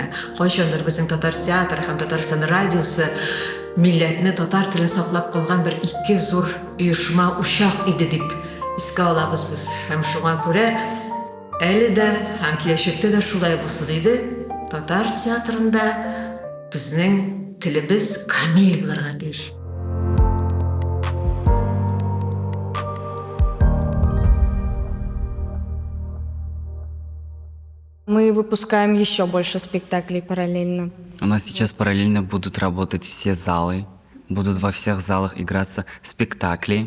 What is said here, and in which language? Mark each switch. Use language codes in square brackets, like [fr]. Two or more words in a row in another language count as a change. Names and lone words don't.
[tt] Кайчандыр безнең татар театры һәм Татарстан радиосы милләтне, татар телен саклап калган бер ике зур оешма, учак иде дип искә алабыз без. Һәм шуңа күрә әле дә һәм киләчәктә дә шулай булсын иде. Татар театрында безнең телебез камил булырга тиеш. [ru] Мы выпускаем еще больше спектаклей параллельно. У нас сейчас параллельно будут работать все залы, будут во всех залах играться спектакли.